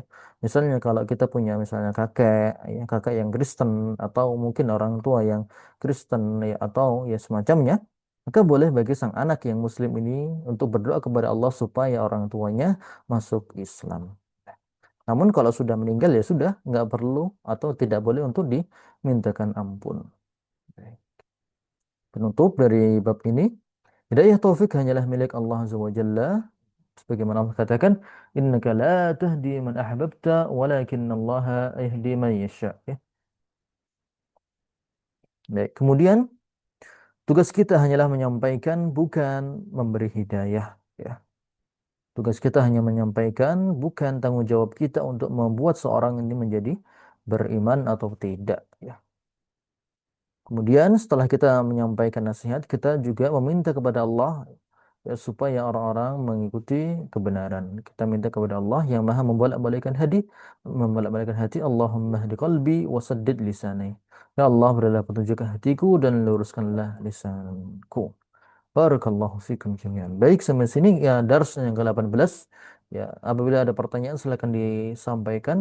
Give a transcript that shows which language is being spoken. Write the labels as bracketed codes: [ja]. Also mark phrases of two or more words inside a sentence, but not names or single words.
[id] Misalnya kalau kita punya misalnya kakek ya, kakek yang Kristen atau mungkin orang tua yang Kristen ya atau ya semacamnya, maka boleh bagi sang anak yang muslim ini untuk berdoa kepada Allah supaya orang tuanya masuk Islam. Namun kalau sudah meninggal ya sudah nggak perlu atau tidak boleh untuk dimintakan ampun. Penutup dari bab ini, hidayah taufik hanyalah milik Allah [ar] عز وجل. [id] Sebagaimana Allah katakan, [ar] إنك لا تهدي من أحببت ولكن الله يهدي من يشاء. [id] Ya. Baik. Kemudian, tugas kita hanyalah menyampaikan, bukan memberi hidayah. Ya. Tugas kita hanya menyampaikan, bukan tanggung jawab kita untuk membuat seorang ini menjadi beriman atau tidak. Ya. Kemudian setelah kita menyampaikan nasihat, kita juga meminta kepada Allah ya, supaya orang-orang mengikuti kebenaran. Kita minta kepada Allah yang Maha membolak-balikkan hati. [ar] اللهم اهد قلبي وسدد لساني. [id] Ya Allah, berilah petunjuk hatiku dan luruskanlah lisanku. [ar] بارك الله فيكم جميعا. [id] Baik, sampai sini ya dars yang ke-18. Ya, apabila ada pertanyaan silakan disampaikan.